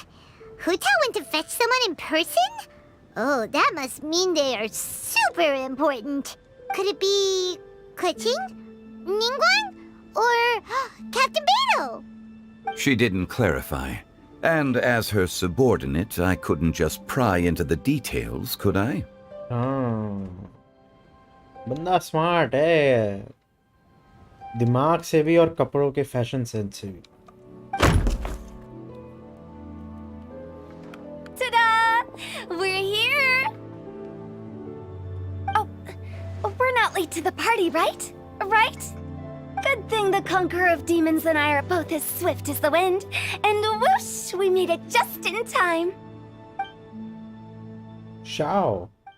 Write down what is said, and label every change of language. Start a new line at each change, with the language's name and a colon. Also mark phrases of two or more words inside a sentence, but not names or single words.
English: Huta went to fetch someone in person? Oh, that must mean they are super important. Could it be Keqing? Ningguang? Or Captain Beidou? She didn't clarify. And as her subordinate, I couldn't just pry into the details, could I?
Hindi: बंदा स्मार्ट है, दिमाग से भी और कपड़ों के
English: fashion sense
Hindi: से भी.
English: Ta-da! We're here! Oh, we're not late to the party, right? Right? Good thing the Conqueror of Demons and I are both as swift as the wind. And whoosh, we made it just in time. Shao.